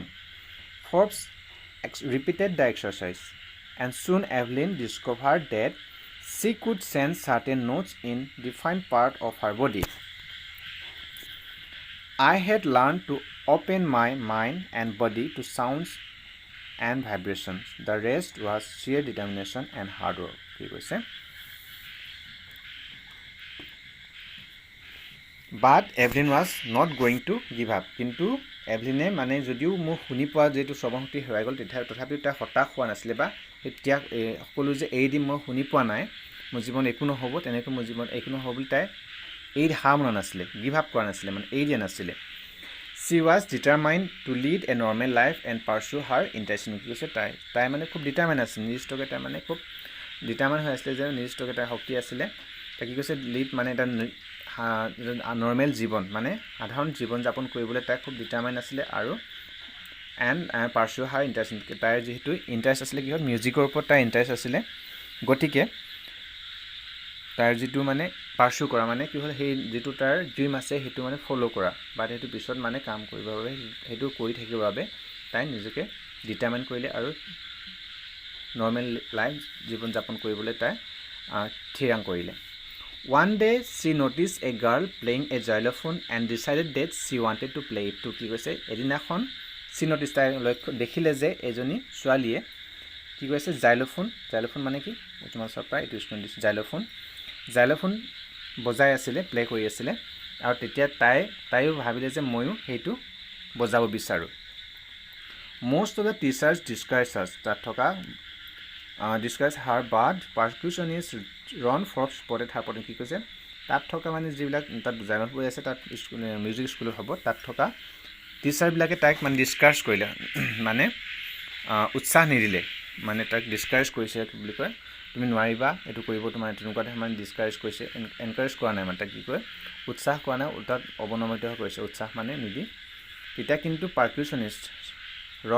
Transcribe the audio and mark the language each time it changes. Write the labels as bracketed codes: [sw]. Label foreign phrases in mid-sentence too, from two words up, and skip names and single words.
[en] Forbes repeated the exercise, and soon Evelyn discovered that she could sense certain notes in different parts of her body. I had learned to open my mind and body to sounds and vibrations. The rest was sheer determination and hard work. [as] কি কৈছে, [en] But Evelyn was not going to give up, [as] কিন্তু এভলিনে মানে যদিও মোৰ শুনি পোৱা যিটো শ্ৰৱণ শক্তি হেৰাই গ'ল তথাপিও তাই হতাশ হোৱা নাছিলে বা এতিয়া সকলো যে এৰি দিম মই শুনি পোৱা নাই, মোৰ জীৱন একো নহ'ব, তেনেকৈ মোৰ জীৱন একো নহ'ব বুলি তাই হাৰ মনা নাছিলে, [en] give up [as] কৰা নাছিলে, মানে এৰি দিয়া নাছিলে। [en] She was determined to lead a normal life and pursue her intention. [as] কি কৈছে তাই মানে খুব ডিটাৰমাইন আছিল, নিৰ্দিষ্টকৈ তাই মানে খুব ডিটাৰমাইন হৈ আছিলে যে নিৰ্দিষ্টকৈ তাইৰ শক্তি আছিলে। তাই কি কৈছে লিড মানে এটা নৰ্মেল জীৱন মানে সাধাৰণ জীৱন যাপন কৰিবলৈ তাই খুব ডিটাৰমাইন আছিলে আৰু [en] and pursue her interest, [as] তাইৰ যিহেতু ইণ্টাৰেষ্ট আছিলে কি হ'ল মিউজিকৰ ওপৰত তাইৰ ইণ্টাৰেষ্ট আছিলে, গতিকে তাৰ যিটো মানে পাৰ্চু কৰা মানে কি হ'ল সেই যিটো তাৰ ড্ৰিম আছে সেইটো মানে ফ'ল' কৰা বা সেইটো পিছত মানে কাম কৰিবৰ বাবে সেইটো কৰি থাকিবৰ বাবে তাই নিজকে ডিটাৰমাইন কৰিলে আৰু [en] normal life [as] জীৱন যাপন কৰিবলৈ তাই থিৰাং কৰিলে। [en] One day she noticed a girl playing a xylophone and decided that she wanted to play it too. [as] কি কৈছে এদিনাখন [en] she noticed [as] তাই দেখিলে যে এজনী ছোৱালীয়ে কি কৈছে জাইলোফোন মানে কি তোমাৰ চব প্ৰায় এইটো স্কুল দিছে, জাইলোফোন বজাই আছিলে, প্লে কৰি আছিলে আৰু তেতিয়া তাইও ভাবিলে যে ময়ো সেইটো বজাব বিচাৰোঁ। [en] Most of the teachers discouraged her, [as] তাত থকা [en] discouraged her, but percussionist Ron Forbes spotted her potential. [as] কি কৈছে তাত থকা মানে যিবিলাক তাত জাইলোফোন বজাই আছে তাত মিউজিক স্কুলত হ'ব, তাত থকা টিচাৰবিলাকে তাইক মানে ডিছকাৰেজ কৰিলে, মানে উৎসাহ নিদিলে, মানে তাক ডিছকাৰেজ কৰিছে বুলি কয়, তুমি নোৱাৰিবা এইটো কৰিব তোমাৰ তেনেকুৱা মানে ডিসকাৰেজ কৰিছে এনকাৰেজ কৰা নাই মানে তাক কি কয় উৎসাহ কৰা নাই তাত অৱনমিত কৰিছে উৎসাহ মানে নিদি তেতিয়া কিন্তু পাৰকিউশনিষ্ট ৰন